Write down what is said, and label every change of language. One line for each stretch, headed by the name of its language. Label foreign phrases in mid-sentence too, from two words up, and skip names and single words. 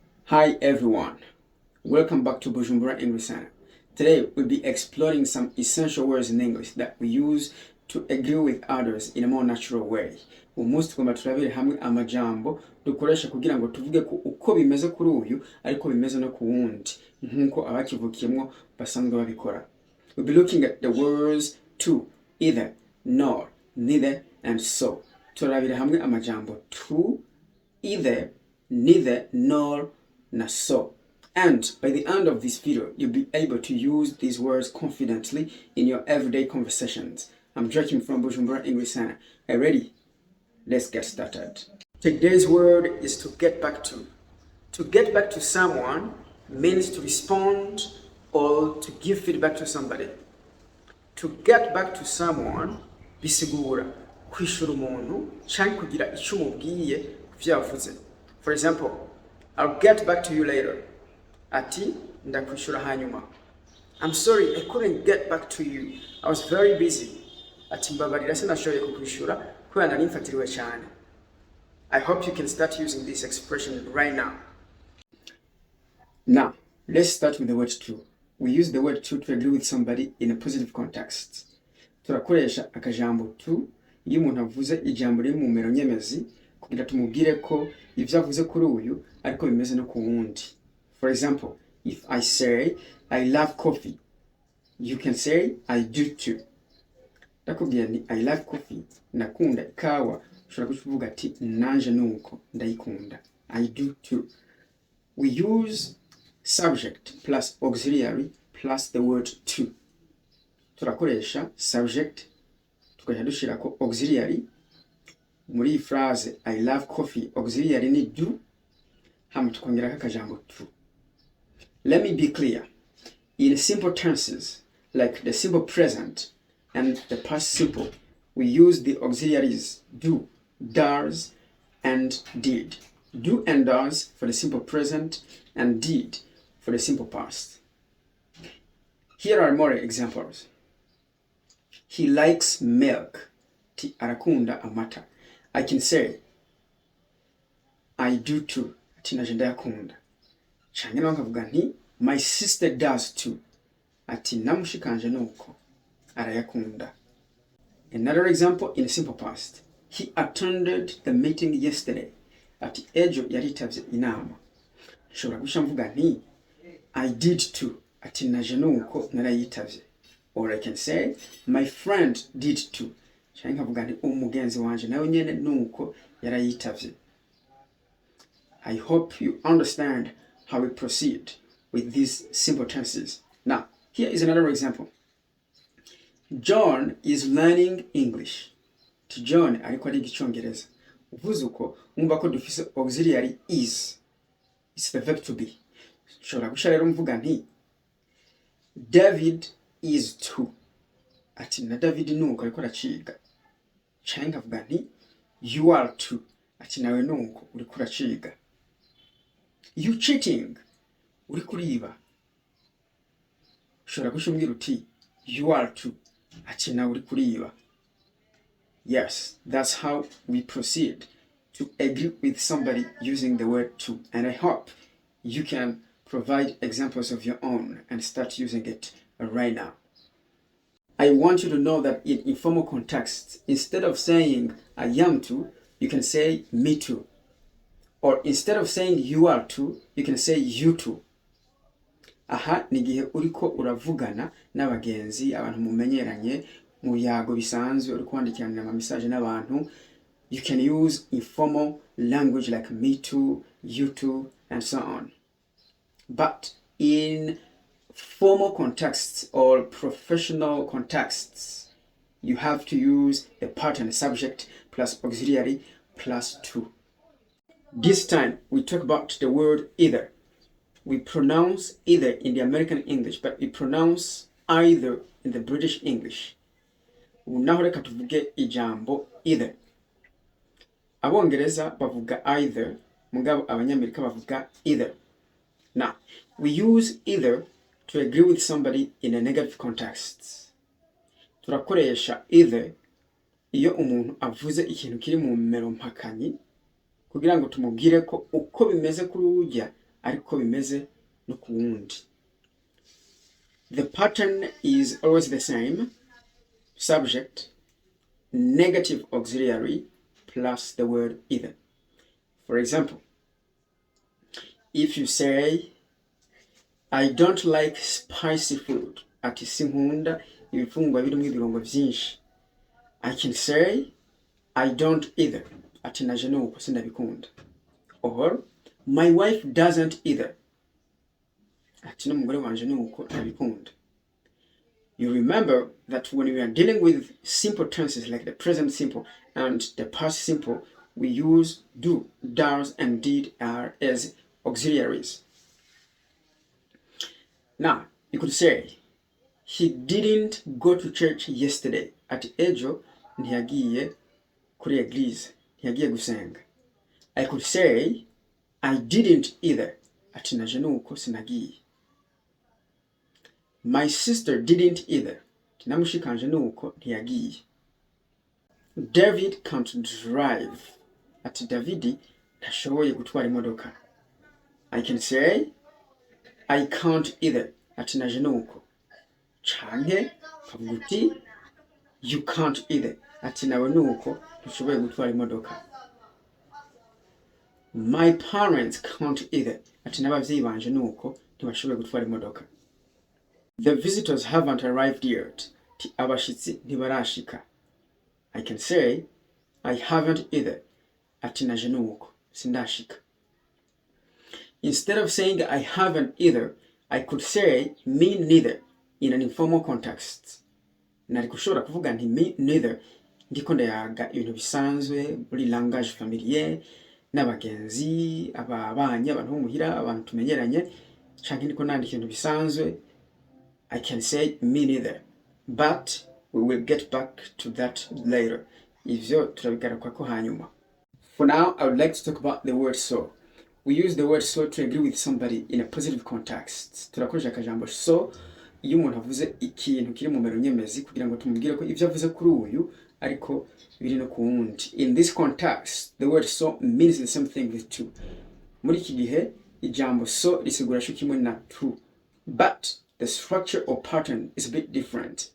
English: Hi everyone, welcome back to Bujumbura English Center. Today we'll be exploring some essential words in English that we use to agree with others in a more natural way.
Rundi: Umunsi tugomba turabire hamwe amajambo dukoresha kugira ngo tuvuge ko uko bimeze kuri uyu ariko bimeze no ku wundi nkuko abakivukiyemo basanzwe babikora.
English: We'll be looking at the words to, either, nor, neither, and so.
Rundi: Turabire hamwe amajambo
English: to, either, neither, nor,
Rundi: na so.
English: And by the end of this video, you'll be able to use these words confidently in your everyday conversations. I'm Joachim from Bujumbura English Center. Are you ready? Let's get started. Today's word is to get back to. To get back to someone means to respond or to give feedback to somebody. To get back to someone
Rundi: bisigura kwishura umuntu canke kugira ico umubwiye vyavuze.
English: For example, I'll get back to you later.
Rundi: Ati ndakwishura hanyuma.
English: I'm sorry, I couldn't get back to you. I was very busy.
Rundi: Ati mbabarira sinashoboye kukwishura kubera nari mfatiriwe cyane.
English: I hope you can start using this expression right now. Now, let's start with the word to. We use the word to agree with somebody in a positive context.
Rundi: Turakoresha akajambo to iyo umuntu avuze ijambo riri mu mero nyemezi kugira tumubwire ko ivyo avuze kuri uyu ariko bimeze no ku wundi.
English: For example, if I say I love coffee, you can say I do too.
Rundi: Ndakubwira ni
English: I love coffee,
Rundi: nakunda ikawa, ushobora kuvuga ati nanje nuko ndayikunda.
English: I do too. We use subject plus auxiliary plus the word to.
Rundi: Turakoresha subject tukaja dushirako auxiliary muri iyi
English: phrase I love coffee, auxiliary
Rundi: ni do, hama tukongerako akajambo to.
English: Let me be clear. In simple tenses like the simple present and the past simple, we use the auxiliaries do, does, and did. Do and does for the simple present and did for the simple past. Here are more examples. He likes milk.
Rundi: Ti arakunda amata.
English: I can say I do too.
Rundi: Ati naje ndayakunda. Canke nkavuga nti
English: my sister does too.
Rundi: Ati namushikanje nuko arayakunda.
English: Another example in simple past. He attended the meeting yesterday.
Rundi: Ati ejo yaritavye inama. Nshobora gusha mvuga nti
English: I did too.
Rundi: Ati naje nuko narayitavye.
English: Or I can say my friend did too.
Rundi: Canke nkavuga nti umugenzi wanje nawe nyene nuko yarayitavye.
English: I hope you understand how we proceed with these simple tenses. Now, here is another example. John is learning English.
Rundi: To John ariko ariga Icongereza. Uvuze uko umva ko dufise auxiliary is.
English: It's the verb to be.
Rundi: Shobora gusha rero mvuga nti
English: David is too.
Rundi: Ati na David nuko ariko araciga. Canke nkavuga nti
English: you are too.
Rundi: Ati nawe nuko uriko uraciga.
English: You cheating.
Rundi: Uri kuriba. Shobora gushumira uti
English: you are too.
Rundi: Ati nawe uri kuriba.
English: Yes, that's how we proceed to agree with somebody using the word to. And I hope you can provide examples of your own and start using it right now. I want you to know that in informal contexts, instead of saying I am to, you can say me too. Or instead of saying you are to, you can say you too.
Rundi: Aha nigihe uriko uravugana n'abagenzi abantu mumenyeranye mu yago bisanzwe uri kwandikirana ama message n'abantu.
English: You can use informal language like me too, you too, and so on. But in formal contexts or professional contexts, you have to use the part and the subject plus auxiliary plus to. This time we talk about the word either. We pronounce either in the American English, but we pronounce either in the British English.
Rundi: Naho reka tuvuge ijambo either. Abongereza bavuga either, mugabo abanyamerika bavuga either.
English: Now, we use either to agree with somebody in a negative context.
Rundi: Turakoresha either iyo umuntu avuze ikintu kiri mu mero mpakanyi kugira ngo tumubwire ko uko bimeze kuri ujya ariko bimeze no ku wundi.
English: The pattern is always the same. Subject, negative auxiliary, plus the word either. For example, if you say, I don't like spicy food,
Rundi: ati sinkunda ibifungwa birimo ibirungo byinshi,
English: I can say, I don't either,
Rundi: ati naje nuko sindabikunda.
English: Or, my wife doesn't either,
Rundi: ati n'umugore wanje nuko ntabikunda.
English: You remember that when we are dealing with simple tenses like the present simple and the past simple, we use do, does, and did as auxiliaries. Now, you could say, he didn't go to church yesterday.
Rundi: Ati ejo ntiyagiye kuri eglise, ntiyagiye gusenga.
English: I could say, I didn't either.
Rundi: Ati naje nuko sinagiye.
English: My sister didn't either.
Rundi: Namushikanje nuko ntiyagiye.
English: David can't drive.
Rundi: Ati Davidi ntashoboye gutwara imodoka.
English: I can say, I can't either.
Rundi: Ati naje nuko. Canke kavuga uti
English: you can't either.
Rundi: Ati nawe nuko ntushoboye gutwara imodoka.
English: My parents can't either.
Rundi: Ati n'abavyeyi banje nuko ntibashoboye gutwara imodoka.
English: The visitors haven't arrived yet.
Rundi: Ti abashitsi ntibarashika.
English: I can say, I haven't either.
Rundi: Ati naje nuko sindashika.
English: Instead of saying I haven't either, I could say me neither in an informal context.
Rundi: Nari kushobora kuvuga nti
English: me neither
Rundi: ndiko ndayaga ibintu bisanzwe muri
French: langage familier
Rundi: n'abagenzi, ababanye, abantu b'umuhira, abantu tumenyeranye, canke ndiko nandika ibintu bisanzwe.
English: I can say me neither, but we will get back to that later.
Rundi: Ivyo turabigarukako hanyuma.
English: For now, I would like to talk about the word so. We use the word so to agree with somebody in a positive context.
Rundi: Turakoresha akajambo so iyo umuntu avuze ikintu kiri mu mero nyemezi kugira ngo tumubwire ko ivyo avuze kuri uyu ariko biri no ku wundi.
English: In this context, the word so means the same thing with to.
Rundi: Muri iki gihe ijambo so risigura sho kimwe na to,
English: but the structure or pattern is a bit different.